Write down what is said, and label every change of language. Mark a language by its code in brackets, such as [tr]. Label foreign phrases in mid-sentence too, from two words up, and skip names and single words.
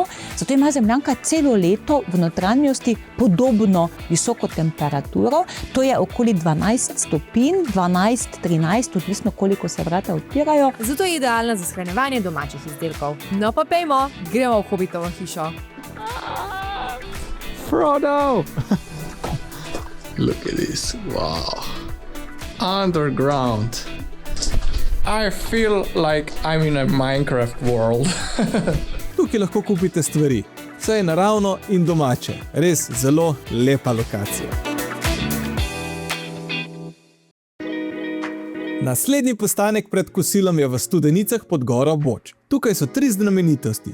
[sl] Zato ima zemljanka celo leto v notranjosti podobno visoko temperaturo. To je okoli 12 stopinj, 12, 13, odvisno koliko se vrata odpirajo. Zato je idealna za shranjevanje domačih izdelkov. No pa pejmo, gremo v Hobitovo hišo. Frodo! [en] Look at this, wow. Underground. I feel like I'm in a Minecraft world. [sl] Tukaj lahko kupite stvari. Vse je naravno in domače. Res zelo lepa lokacija. Naslednji postanek pred kosilom je v Studenicah pod goro Boč. Tukaj so 3 znamenitosti.